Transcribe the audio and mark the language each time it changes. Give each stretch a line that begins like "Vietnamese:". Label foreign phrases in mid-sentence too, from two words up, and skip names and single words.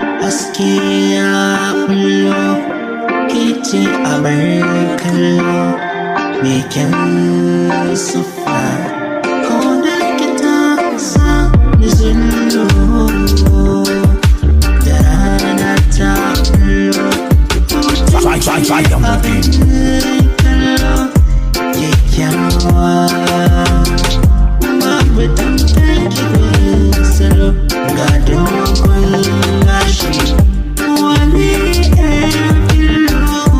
Hausa: Haske ya bullo, ke ce a bayan kallo, me kyan siffa, ko da ke ta sa ni zullo. Da rana ta bullo,
English: Try, try, try, I'm within.
Hausa: abin kallo, kyakkyawa. Babu tamkar ki gurin salo, ga dogon gashi, wani irin fillo.